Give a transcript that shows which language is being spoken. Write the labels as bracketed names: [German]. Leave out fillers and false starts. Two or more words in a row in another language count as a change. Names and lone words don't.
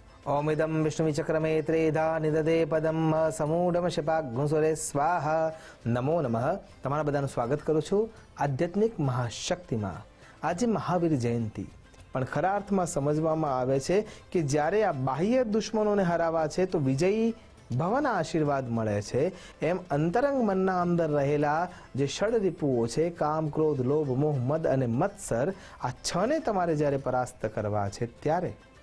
[Sanskrit] ओमिदं विष्णुविचक्रमे त्रेधा निददे पदम समूढम शपाग्मुसुरे स्वाहा। नमो नमः। [Gujarati] તમારા બધાનું સ્વાગત કરું છું આધ્યાત્મિક મહાશક્તિમાં। આજે મહાવીર જયંતિ, પણ ખરા અર્થમાં સમજવામાં આવે છે કે જ્યારે આ બાહ્ય દુશ્મનોને હરાવા છે તો વિજયી ભવના આશીર્વાદ મળે છે, એમ અંતરંગ મનના અંદર રહેલા જે ષડરીપુઓ છે, કામ, ક્રોધ, લોભ, મોહ, મદ અને મત્સર, આ છને તમારે જ્યારે પરાસ્ત કરવા છે ત્યારે